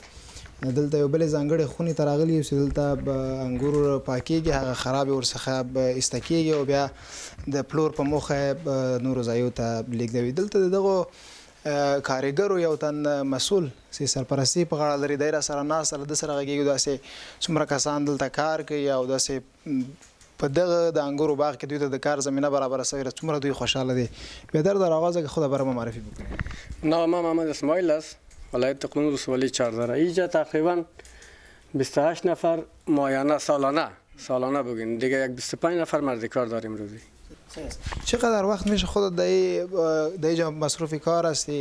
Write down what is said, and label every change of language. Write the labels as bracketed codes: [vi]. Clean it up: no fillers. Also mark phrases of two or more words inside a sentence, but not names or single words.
[ps] دلته یو بلې ځانګړې خونې ته راغلي یو چې دلته انګور پاکېږي، هغه خراب ورڅخه ایسته کېږي او بیا د پلور په موخه نورو ځایو ته لیږدوي. دلته د دغو کارګرو یو تن مسؤل چې سرپرستي په غاړه لري دی را سره ناست ده. د سره غږېږو داسې څومره کسان دلته کار کوي او داسې په دغه د انګورو باغ کې دوی ته د کار زمینه برابره شوې ده. څومره دوی خوشحاله دي. [fa] بهتر در آغاز که خود برای ما معرفی بکنید. نام محمد اسماعیل است، ولایت تقمون ولسوالی چهاردره. اینجا تقریبا 28 نفر معاینه سالانه بگین دیگه. یک 25 نفر مرد کار داریم روزی. چقدر وقت میشه خودت در اینجا مصروف کار هستی؟